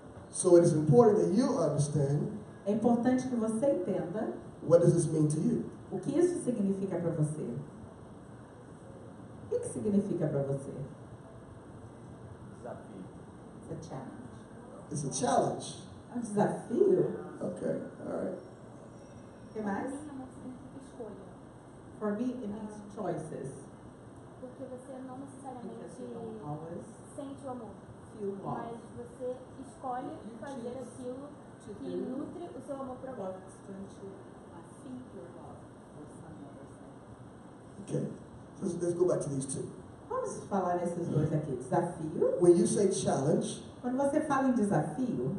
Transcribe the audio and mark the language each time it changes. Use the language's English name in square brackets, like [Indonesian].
[English] So it is important that you understand [Portuguese] É importante que você entenda [English] what does this mean to you. [Portuguese] o que isso significa para você. O que significa para você? Desafio. [English] It's a challenge. It's a challenge. [Portuguese] É um desafio? [English] Okay, all right. [Portuguese] O que mais? Para mim, amor significa escolha. [English] For me, it means choices. [Portuguese] Porque você não necessariamente [English] Because you don't always [Portuguese] sente o amor. [English] feel [Portuguese] Mas [English] love. [Portuguese] você escolhe fazer aquilo [English] To [Portuguese] que [English] do [Portuguese] nutre o seu amor por alguém. [English] what's going to feed your love for some other thing. Okay. So let's go back to these two. [Portuguese] Vamos falar nesses dois aqui. Desafio. [English] When you say challenge, [Portuguese] Quando você fala em desafio,